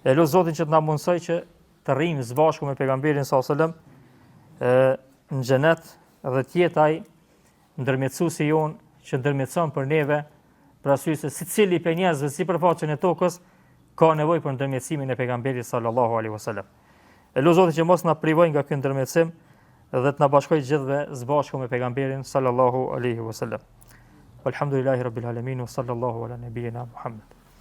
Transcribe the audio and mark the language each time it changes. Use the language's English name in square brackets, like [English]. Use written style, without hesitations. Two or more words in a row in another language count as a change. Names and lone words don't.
[Albanian] E lu Zotin që të na mundsoj që të rrijmë së bashku me pejgamberin [Arabic] صلى الله عليه وسلم [Albanian] në xhenet dhe të jetë ai ndërmjetësuesi jon që ndërmjetëson për neve, për arsye se secili prej njerëzve sipërfaqen e tokës ka nevojë për ndërmjetësimin e pejgamberit [Arabic] صلى الله عليه وسلم. [Albanian] E lu Zotin që mos na privojë nga ky ndërmjetësim dhe të na bashkojë gjithëve së bashku me pejgamberin [Arabic] صلى الله عليه وسلم. والحمد لله رب العالمين وصلى الله على نبينا محمد.